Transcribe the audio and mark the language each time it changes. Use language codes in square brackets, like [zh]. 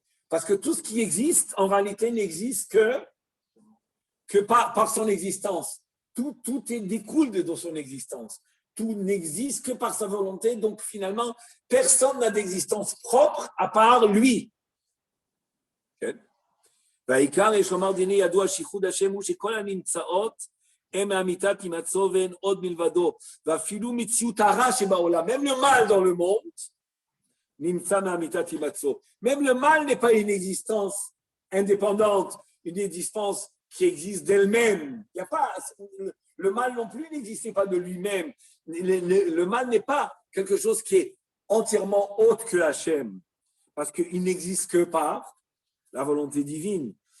[fr] Parce que tout ce qui existe, en réalité, n'existe que par son existence. Tout découle de son existence. Tout n'existe que par sa volonté. Donc, finalement, personne n'a d'existence propre à part lui. [en] Okay. [he] והעיקר יש לומר דיני ידוע שיחוד השם הוא שכל הנמצאות הם מאמיתת הימצאו ואין עוד מלבדו ואפילו מציאות הרע שבעולם, [fr] même le mal dans le monde [he] נמצא מאמיתת הימצאו. [fr] Même le mal n'est pas une existence indépendante, une existence qui existe d'elle-même. Il y a pas, le mal non plus n'existait pas de lui-même. Le mal n'est pas quelque chose qui est entièrement autre que Hachem, parce qu'il n'existe que par la volonté divine.